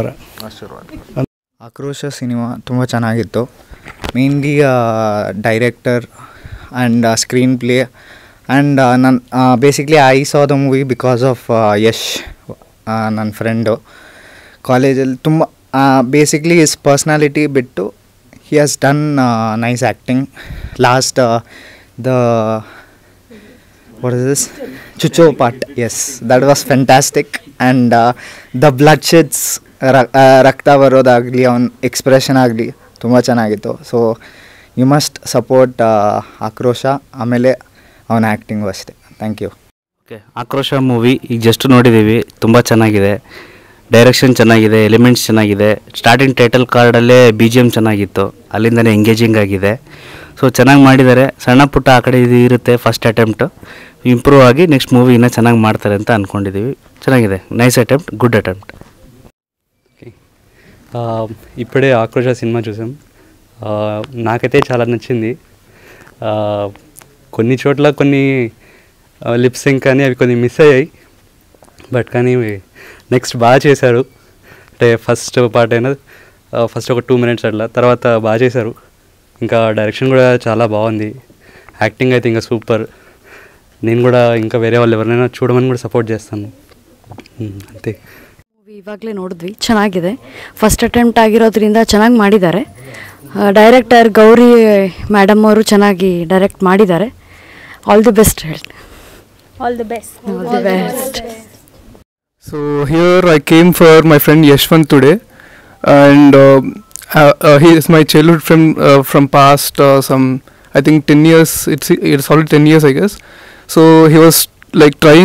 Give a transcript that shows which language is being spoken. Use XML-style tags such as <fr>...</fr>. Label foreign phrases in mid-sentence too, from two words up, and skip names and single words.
<kn>ಆಕ್ರೋಶ ಸಿನಿಮಾ ತುಂಬ ಚೆನ್ನಾಗಿತ್ತು.</kn> <en>Mainly director and screen play and basically I saw the movie because of Yash,</en> <kn>ನನ್ನ ಫ್ರೆಂಡು. ಕಾಲೇಜಲ್ಲಿ ತುಂಬ</kn> <en>basically his personality ಬಿಟ್ಟು he has done nice acting. last the what is this chucho part, yes, that was fantastic. And the bloodsheds</en> <kn>ರಕ್ತ ಬರೋದಾಗಲಿ ಅವನ ಎಕ್ಸ್ಪ್ರೆಷನ್ ಆಗಲಿ ತುಂಬ ಚೆನ್ನಾಗಿತ್ತು.</kn> <en>So you must support Aakrosha,</en> <kn>ಆಮೇಲೆ ಅವನ ಆ್ಯಕ್ಟಿಂಗು ಅಷ್ಟೇ.</kn> <en>Thank you.</en> <kn>ಓಕೆ, ಆಕ್ರೋಶ ಮೂವಿ ಈಗ ಜಸ್ಟ್ ನೋಡಿದ್ದೀವಿ, ತುಂಬ ಚೆನ್ನಾಗಿದೆ. ಡೈರೆಕ್ಷನ್ ಚೆನ್ನಾಗಿದೆ, ಎಲಿಮೆಂಟ್ಸ್ ಚೆನ್ನಾಗಿದೆ.</kn> <en>starting title</en> <kn>ಕಾರ್ಡಲ್ಲೇ BGM ಚೆನ್ನಾಗಿತ್ತು, ಅಲ್ಲಿಂದನೇ ಎಂಗೇಜಿಂಗ್ ಆಗಿದೆ. ಸೊ ಚೆನ್ನಾಗಿ ಮಾಡಿದ್ದಾರೆ. ಸಣ್ಣ ಪುಟ್ಟ ಆ ಕಡೆ ಇದು ಇರುತ್ತೆ,</kn> <en>first attempt</en> <kn>ಇಂಪ್ರೂವ್ ಆಗಿ</kn> <en>next movie</en> <kn>ಇನ್ನೂ ಚೆನ್ನಾಗಿ ಮಾಡ್ತಾರೆ ಅಂತ ಅಂದ್ಕೊಂಡಿದ್ದೀವಿ. ಚೆನ್ನಾಗಿದೆ,</kn> <en>Nice attempt, good attempt.</en> <te>ఇప్పుడే ఆక్రోష సినిమా చూసాం. నాకైతే చాలా నచ్చింది. కొన్ని చోట్ల కొన్ని</te> <en>lip sync</en> <te>కానీ అవి కొన్ని మిస్ అయ్యాయి, బట్ కానీ నెక్స్ట్ బాగా చేశారు. అంటే</te> <en>first part</en> <te>అయినా ఫస్ట్ ఒక 2 minutes అట్లా, తర్వాత బాగా చేశారు. ఇంకా డైరెక్షన్ కూడా చాలా బాగుంది. యాక్టింగ్ అయితే ఇంకా సూపర్. నేను కూడా ఇంకా వేరే వాళ్ళు ఎవరినైనా చూడమని కూడా సపోర్ట్ చేస్తాను. అంతే.</te> <kn>ಮೂವಿ ಇವಾಗಲೇ ನೋಡಿದ್ವಿ, ಚೆನ್ನಾಗಿದೆ.</kn> <en>first attempt</en> <kn>ಆಗಿರೋದ್ರಿಂದ ಚೆನ್ನಾಗಿ ಮಾಡಿದ್ದಾರೆ. ಡೈರೆಕ್ಟರ್ ಗೌರಿ ಮೇಡಮ್ ಅವರು ಚೆನ್ನಾಗಿ ಡೈರೆಕ್ಟ್ ಮಾಡಿದ್ದಾರೆ.</kn> <en>all the best</en> <kn>ಹೇಳಿ.</kn> <en>All the best. All the best. So here I came for my friend Yashwant today, and he is my childhood friend from past some, I think 10 years. It's already 10 years, I guess. So he was like trying.</en>